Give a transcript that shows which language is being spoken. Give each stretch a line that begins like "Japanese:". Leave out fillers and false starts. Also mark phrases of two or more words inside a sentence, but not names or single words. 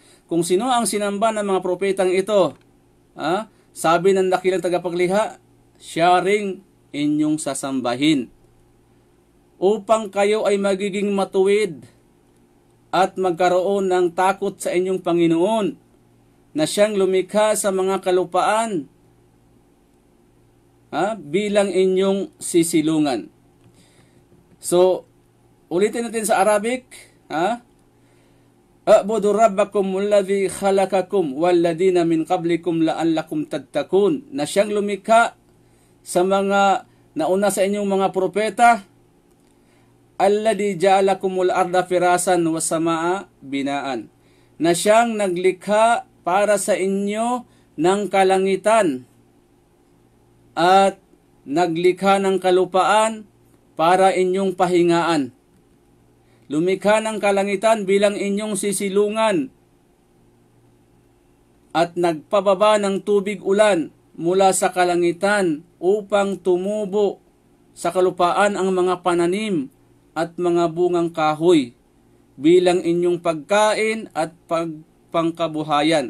Filipino: Kung sino ang sinamba ng mga propetang ito, sabi ng dakilang tagapaglikha, siya ring inyong sasambahin, upang kayo ay magiging matuwid at magkaroon ng takot sa inyong Panginoon na siyang lumikha sa mga kalupaan bilang inyong sisilungan. So, ulitin natin sa Arabic.
Arabic: اعبدوا ربكم الذي خلقكم والذين من قبلكم لعلكم تتقون.
Filipino: Na siyang lumikha sa mga nauna sa inyong mga propeta.
Arabic: الذي جعل لكم الأرض فراشا والسماء بناء.
Filipino: Na siyang naglikha para sa inyo ng kalangitan at naglikha ng kalupaan para inyong pahingaan. Lumikha ng kalangitan bilang inyong sisilungan at nagpababa ng tubig ulan mula sa kalangitan upang tumubo sa kalupaan ang mga pananim at mga bungang kahoy bilang inyong pagkain at pangkabuhayan.